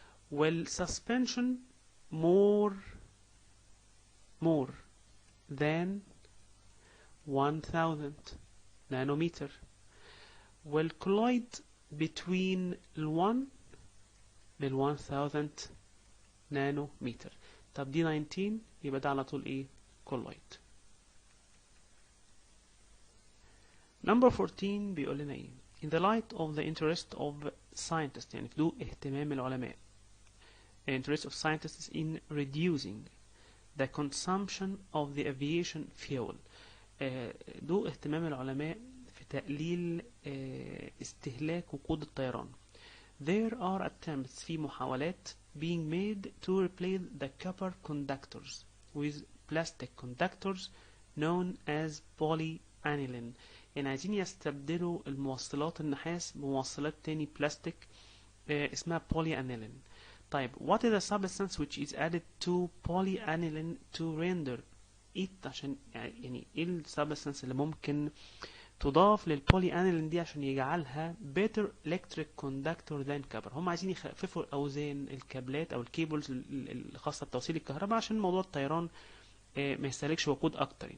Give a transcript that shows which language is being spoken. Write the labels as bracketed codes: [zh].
[ar] والسسبنشن [en] more than 1000 [ar] نانومتر. والكولويد between ال1 لل 1000 نانومتر. طب دي 19 يبقى ده على طول ايه؟ كولويد. [en] Number 14 بيقول لنا ايه؟ In the light of the interest of scientists، [ar] يعني في ضوء اهتمام العلماء، [en] interest of scientists in reducing the consumption of the aviation fuel، [ar] ضوء اهتمام العلماء في تقليل استهلاك وقود الطيران. [en] There are attempts، [ar] في محاولات [en] being made to replace the copper conductors with plastic conductors known as polyaniline. [ar] يعني عايزين يستبدلوا الموصلات النحاس بموصلات تاني بلاستيك اسمها polyaniline. طيب [en] what is the substance which is added to polyaniline to render it، [ar] عشان يعني ايه السبستانس اللي ممكن تضاف للبوليانيلين دي عشان يجعلها [en] better electric conductor than copper؟ [ar] هم عايزين يخففوا اوزان الكابلات او الكيبلز الخاصه بتوصيل الكهرباء عشان موضوع الطيران ما يستهلكش وقود اكتر.